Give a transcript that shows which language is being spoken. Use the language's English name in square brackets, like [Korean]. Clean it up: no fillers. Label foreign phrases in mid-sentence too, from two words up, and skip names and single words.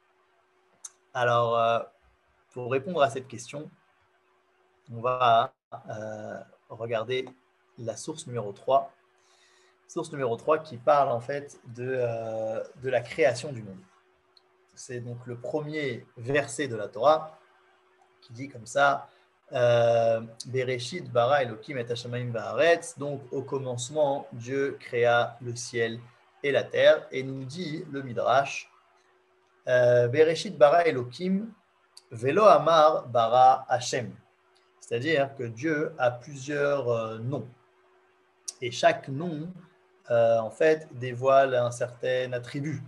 [French] Alors, pour répondre à cette question, on va regarder la source numéro 3. Source numéro 3 qui parle en fait de la création du monde. C'est donc le premier verset de la Torah qui dit comme ça, [Hebrew] בראשית ברא אלוקים את השמים ואת הארץ. [French] Donc au commencement, Dieu créa le ciel et la terre. Et nous dit le Midrash, [Hebrew] בראשית ברא אלוקים ולא אמר ברא השם. [French] C'est-à-dire que Dieu a plusieurs noms. Et chaque nom, en fait, dévoile un certain attribut.